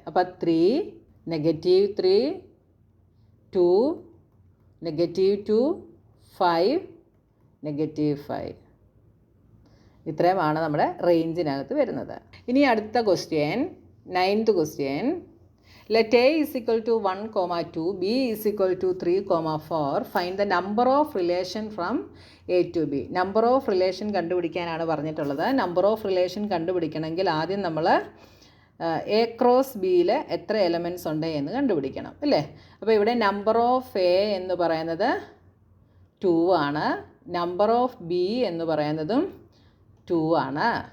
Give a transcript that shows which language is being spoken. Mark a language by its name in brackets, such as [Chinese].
[Malayalam] അപ്പോൾ 3, -3, 2, -2, 5, -5. ഇത്രയുമാണ് നമ്മുടെ റേഞ്ചിനകത്ത് വരുന്നത്. ഇനി അടുത്ത question, 9th question. [English] Let A is equal to 1, 2, B is equal to 3, 4. Find the number of relation from A to B. [Malayalam] Number of relation കണ്ടുപിടിക്കാനാണ് പറഞ്ഞിട്ടുള്ളത്. Number of relation കണ്ടുപിടിക്കണമെങ്കിൽ ആദ്യം നമ്മൾ എ ക്രോസ് ബിയിൽ എത്ര എലമെൻറ്റ്സ് ഉണ്ട് എന്ന് കണ്ടുപിടിക്കണം, അല്ലേ? അപ്പോൾ ഇവിടെ നമ്പർ ഓഫ് എ എന്ന് പറയുന്നത് 2 ആണ്. നമ്പർ ഓഫ് ബി എന്ന് പറയുന്നതും 2 ആണ്.